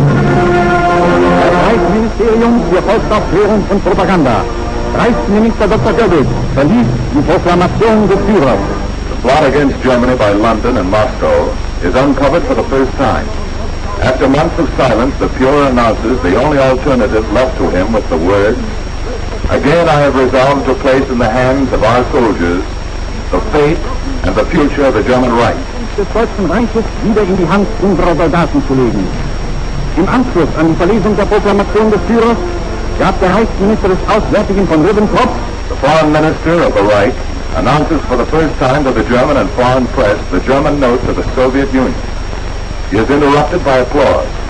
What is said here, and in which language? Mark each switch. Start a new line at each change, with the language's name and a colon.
German: Reichsministerium für Volksaufklärung und Propaganda. Reichsminister Dr. Goebbels verließ die Proklamation des Führers.
English: The plot against Germany by London and Moscow is uncovered for the first time. After months of silence, the Fuhrer announces the only alternative left to him with the words, "Again I have resolved to place in the hands of our soldiers the fate and the future of the German Reich."
German: Des Deutschen Reiches wieder in die Hand unserer Soldaten zu legen. Im Anschluss an die Verlesung der Proklamation des Führers gab der Reichsminister des Auswärtigen von Ribbentrop,
English: The Foreign Minister of the Reich announces for the first time to the German and foreign press the German note to the Soviet Union. He is interrupted by applause.